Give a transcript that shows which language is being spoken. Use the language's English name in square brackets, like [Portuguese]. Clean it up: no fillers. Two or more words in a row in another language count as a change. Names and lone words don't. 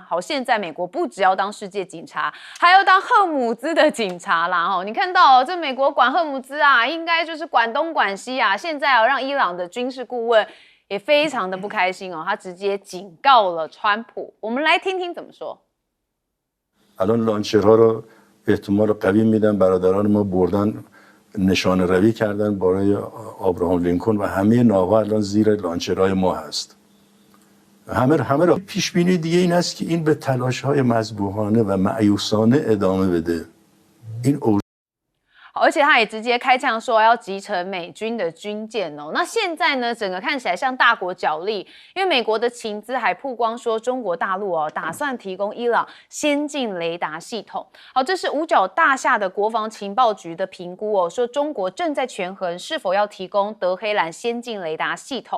[Chinese] 好，现在美国不只要当世界警察，还要当赫姆兹的警察啦。你看到这美国管赫姆兹啊，应该就是管东管西啊。现在让伊朗的军事顾问也非常的不开心他直接警告了川普。我们来听听怎么说。 [Persian] الان لانچرها رو احتمال قوی میدن برادران ما بردن نشانه روی کردن برای آبراهام لینکلن و همه ناوها الان زیر لانچرهای ما هست. همه را پیش بینی دیگه این است که این به تلاش‌های مذبوحانه و مأیوسانه ادامه بده. این [Chinese] 而且他也直接开枪说要击沉美军的军舰那现在呢，整个看起来像大国角力，因为美国的情资还曝光说中国大陆打算提供伊朗先进雷达系统。好，这是五角大厦的国防情报局的评估说中国正在权衡是否要提供德黑兰先进雷达系统。